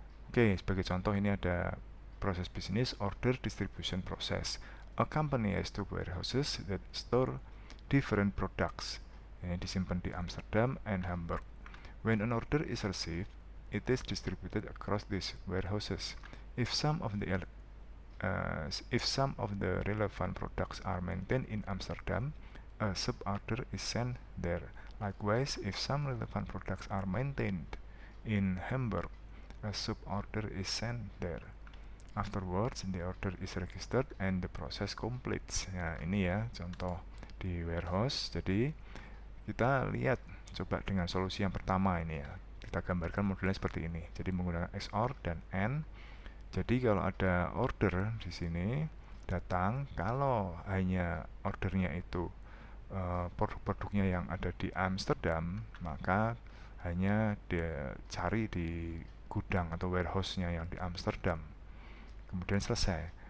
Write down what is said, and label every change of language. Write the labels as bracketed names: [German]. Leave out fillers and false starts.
[Indonesian] Oke, sebagai contoh ini ada proses bisnis order distribution process. [English] A company has two warehouses that store different products. [Indonesian] Ini disimpan di [English] Amsterdam and Hamburg. When an order is received, it is distributed across these warehouses. If some of the relevant products are maintained in Amsterdam, a sub-order is sent there. Likewise, if some relevant products are maintained in Hamburg, a sub-order is sent there. Afterwards, the order is registered and the process completes. [Indonesian] Nah, ini ya contoh di warehouse. Jadi kita lihat coba dengan solusi yang pertama ini ya. Kita gambarkan modelnya seperti ini. Jadi menggunakan XOR dan AND. Jadi kalau ada order di sini datang, kalau hanya ordernya itu produk-produknya yang ada di Amsterdam, maka hanya dia cari di gudang atau warehouse-nya yang di Amsterdam, kemudian selesai.